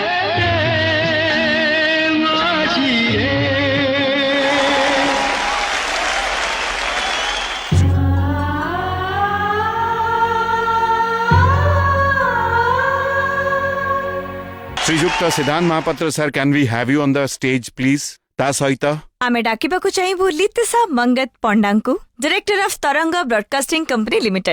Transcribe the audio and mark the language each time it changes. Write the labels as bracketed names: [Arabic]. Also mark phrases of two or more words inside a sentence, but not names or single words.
[English] ଶ୍ରୀଯୁକ୍ତ ସିଦ୍ଧାନ୍ତ ମହାପାତ୍ର ସାର୍, can we have you on the stage please? [Odia] ତା ସହିତ ଆମେ ଡାକିବାକୁ ଚାହିଁବୁ ଲିତିସା ମଙ୍ଗତ ପଣ୍ଡାଙ୍କୁ, [English] director of [Odia] ତରଙ୍ଗ ବ୍ରଡକାଷ୍ଟିଂ କମ୍ପାନୀ ଲିମିଟେଡ୍।